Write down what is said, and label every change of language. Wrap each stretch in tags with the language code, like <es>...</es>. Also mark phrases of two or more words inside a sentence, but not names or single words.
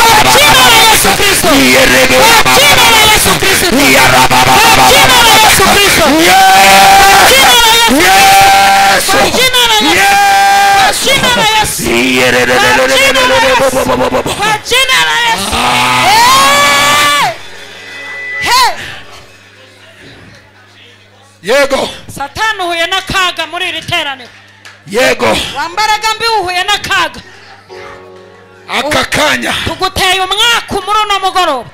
<sw>kwa jina la Yesu Kristo,</sw> <rw>Yerebe.</rw> <sw>kwa jina la Yesu Kristo,</sw> <rw>Yarababa.</rw> <sw>kwa jina la Yesu Kristo,</sw> <en>Yes.</en> <sw>kwa jina la Yesu,</sw> <en>Yes.</en> <sw>kwa jina la Yesu,</sw> <en>Yes.</en> <sw>kwa jina la Yesu. Hey!</sw> <rw>Yego. Satani uhuye n'akaga muri iri teraniro. Yego. Wambaraga mbi uhuye n'akaga. Akakanya. Tuguteye umwaka muri uno mugoroba.</rw>